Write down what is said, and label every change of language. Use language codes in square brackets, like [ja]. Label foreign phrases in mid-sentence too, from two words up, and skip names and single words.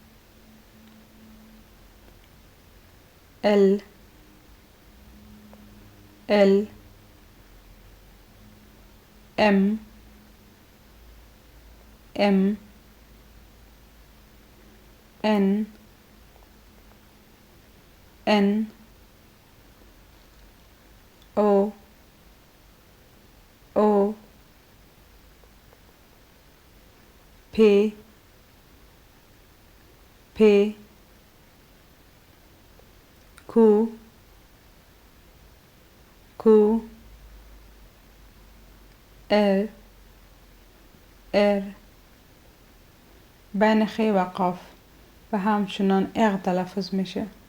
[en] L L M M N N O O P P Q Q R R [fa] بین خ و قاف و همچنان اغ تلفظ میشه.